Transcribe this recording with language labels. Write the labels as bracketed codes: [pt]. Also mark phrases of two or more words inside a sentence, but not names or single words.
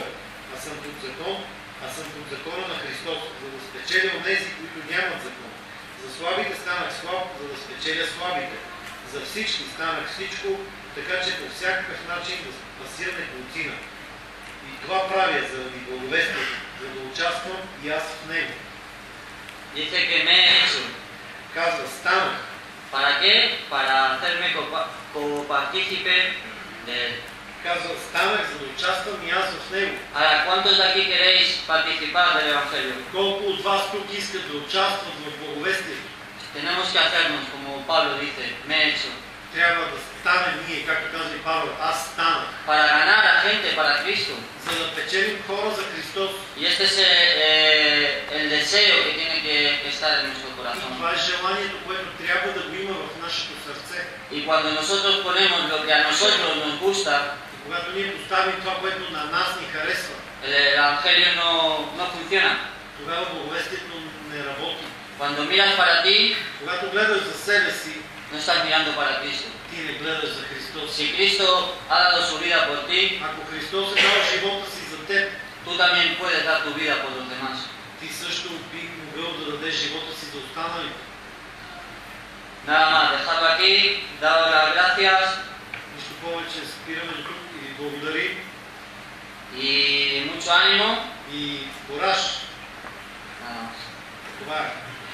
[bg] Аз съм под закона на Христос, за да спечеля онези, които нямат закон. За слабите станах слаб, за да спечеля слабите. За всички станах всичко, така че по всякакъв начин да спася неколцина. И това правя заради благовестието, за да участвам и аз в него. [es] Dice que me he hecho. [bg] Казва, станах. [es] ¿Para qué? Para hacerme copartícipe de él. [bg] Казва, станах, за да участвам и аз в него. [es] Ahora, ¿cuántos de aquí queréis participar del Evangelio? [bg] Колко от вас тук искат да участват в благовестието? [es] Tenemos que hacernos, como Pablo dice, me he hecho. [bg] Трябва да станем ние, както казва и Павел, аз станах. [es] Para ganar a gente para Cristo. [bg] За да печелим хора за Христос. [es] Y este es el deseo que tiene que estar en nuestro [bg] И [es] corazón. [bg] това е желанието, което трябва да го има в нашето сърце. [es] Y cuando nosotros ponemos lo que a nosotros nos gusta, [bg] И когато ние поставим това, което на нас ни харесва, [es] el Evangelio no funciona. [bg] тогава благовестието не работи. [es] Cuando miras para ti, [bg] Когато гледаш за себе си, [es] no estás mirando para Cristo. [bg] ти не гледаш за Христос. [es] Si Cristo ha dado su vida por ti, [bg] Ако Христос е дал живота си за теб, [es] tú también puedes dar tu vida por los demás. [bg] ти също би могъл да дадеш живота си за останалите. [es] Nada más, dejarlo aquí, daros las gracias [bg] Нищо повече, спираме до тук и ви благодарим. [es] y mucho ánimo. [bg] И кораж. [es] Nada más. [bg] Това е.